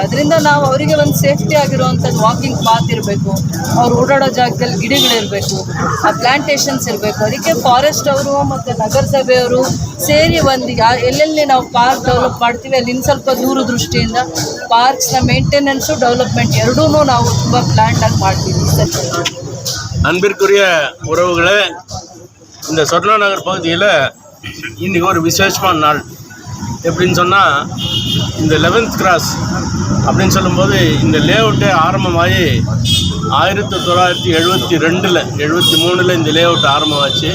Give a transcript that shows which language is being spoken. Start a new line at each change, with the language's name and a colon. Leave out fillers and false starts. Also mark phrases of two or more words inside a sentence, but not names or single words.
Kannada: ಅದರಿಂದ ನಾವು ಅವರಿಗೆ ಒಂದು ಸೇಫ್ಟಿ ಆಗಿರುವಂಥದ್ದು
English: walking path
Kannada: ಇರಬೇಕು, ಅವ್ರು ಓಡಾಡೋ ಜಾಗದಲ್ಲಿ ಗಿಡಗಳಿರಬೇಕು, ಆ ಪ್ಲಾಂಟೇಶನ್ಸ್ ಇರಬೇಕು. ಅದಕ್ಕೆ ಫಾರೆಸ್ಟ್ ಅವರು ಮತ್ತು ನಗರಸಭೆಯವರು ಸೇರಿ ಒಂದು ಎಲ್ಲೆಲ್ಲಿ ನಾವು
English: park develop
Kannada: ಮಾಡ್ತೀವಿ ಅಲ್ಲಿ ಇನ್ನು ಸ್ವಲ್ಪ ದೂರದೃಷ್ಟಿಯಿಂದ ಪಾರ್ಕ್ಸ್ನ
English: maintenance development
Kannada: ಎರಡೂ ನಾವು ತುಂಬ ಪ್ಲ್ಯಾನ್ಡಾಗಿ ಮಾಡ್ತೀವಿ.
Tamil: அன்பிற்குரிய உறவுகளே, இந்த சொர்ணா நகர் பகுதியில் இன்றைக்கி ஒரு விசேஷமான நாள். எப்படின்னு சொன்னால், இந்த 11th கிராஸ் அப்படின்னு சொல்லும்போது இந்த லேஅவுட்டே ஆரம்பமாகி 1972 73 இந்த லேஅவுட் ஆரம்பமாச்சு.